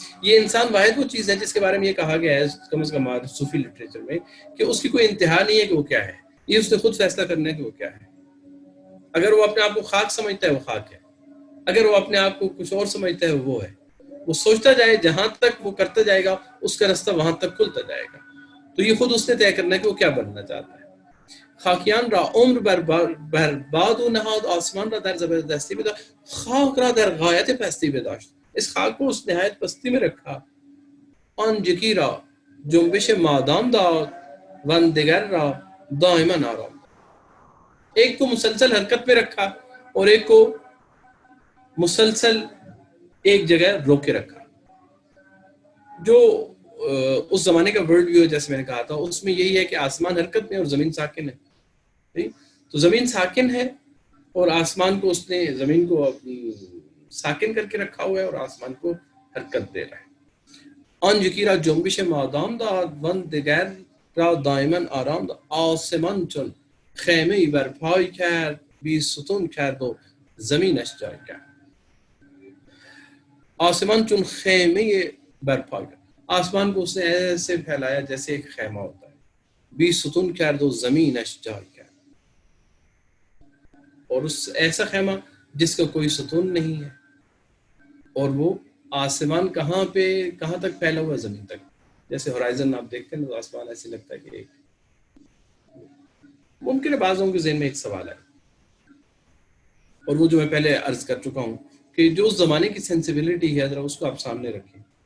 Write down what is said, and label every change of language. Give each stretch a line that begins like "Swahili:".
Urdu: یہ انسان واحد وہ چیز ہے جس کے بارے میں یہ کہا گیا ہے کم از کم صوفی لٹریچر میں کہ اس کی کوئی انتہا نہیں ہے کہ وہ کیا ہے. یہ اس نے خود فیصلہ کرنا ہے کہ وہ کیا ہے. اگر وہ اپنے آپ کو خاک سمجھتا ہے وہ خاک ہے، اگر وہ اپنے آپ کو کچھ اور سمجھتا ہے وہ ہے. وہ سوچتا جائے، جہاں تک وہ کرتا جائے گا اس کا راستہ وہاں تک کھلتا جائے گا. تو یہ خود اس نے طے کرنا ہے کہ وہ کیا بننا چاہتا ہے.
Persian: خاکیان را عمر برباد و نهاد، آسمان را در زبردستی بداشت، خاک را در غایت پستی بداشت.
Urdu: اس خاک کو اس نہایت پستی میں رکھا.
Persian: آن یکی را جنبش مادام داد ون دیگر را دائما آرام.
Urdu: ایک کو مسلسل حرکت میں رکھا اور ایک کو مسلسل ایک جگہ روکے رکھا. جو اس زمانے کا ورلڈ ویو جیسے میں نے کہا تھا اس میں یہی ہے کہ آسمان حرکت میں اور زمین ساکن ہے. تو زمین ساکن ہے اور آسمان کو اس نے زمین کو ساکن کر کے رکھا ہوا ہے اور آسمان کو حرکت دے رہا ہے.
Persian: آن یکی را جنبش مادام داد ون دیگر را دائما آرام داد. آسمان چون خیمه ای برپای کرد بی ستون کرد و زمینش جای کرد. آسمان چون خیمه برپای کرد.
Urdu: آسمان کو اس نے ایسے پھیلایا جیسے ایک خیمہ ہوتا ہے.
Persian: بی ستون کرد و زمینش جای کرد.
Urdu: اور اس ایسا خیمہ جس کا کوئی ستون نہیں ہے اور وہ آسمان کہاں تک پھیلا ہوا ہے؟ زمین تک. جیسے ہورائزن آپ دیکھتے ہیں تو آسمان ایسے لگتا ہے کہ ایک ممکن ہے بعضوں کے ذہن میں ایک سوال ہے اور وہ جو میں پہلے عرض کر چکا ہوں کہ جو اس زمانے کی سینسیبلٹی ہے ذرا اس کو آپ سامنے رکھیں.